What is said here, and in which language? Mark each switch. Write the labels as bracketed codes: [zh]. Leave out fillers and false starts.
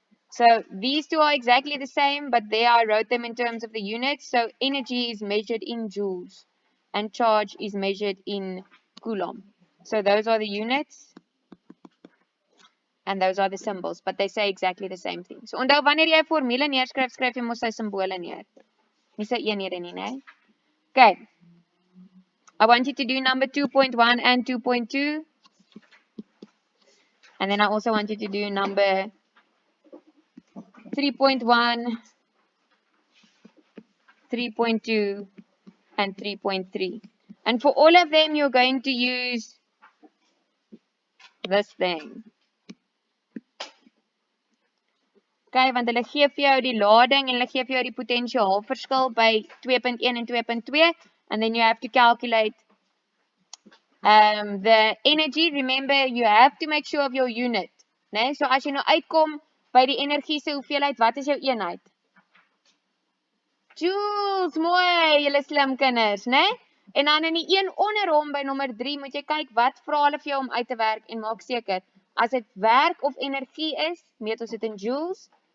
[en] So these two are exactly the same, but there I wrote them in terms of the units. So energy is measured in joules and charge is measured in coulomb. So those are the units and those are the symbols, but they say exactly the same thing. [af] So onthou wanneer jy 'n formule neerskryf, skryf jy mos sy simbole neer. Nie sy eenhede nie, né? Okay. [en] I want you to do number 2.1 and 2.2. And then I also want you to do number 3.1, 3.2, and 3.3. And for all of them, you're going to use this thing. [af] Okay, want hulle gee vir jou die lading en hulle gee vir jou die potensiaalverskil by 2.1 en 2.2. [en] And then you have to calculate the energy. Remember, you have to make sure of your unit. [af] Nee? So as jy nou uitkom by die energie se hoeveelheid, wat is jou eenheid? Joules, mooi, julle slim kinders, né? En dan in die een onder hom by nommer 3 moet jy kyk wat vra hulle vir jou om uit te werk en maak seker as dit werk of energie is, meet ons dit in joules.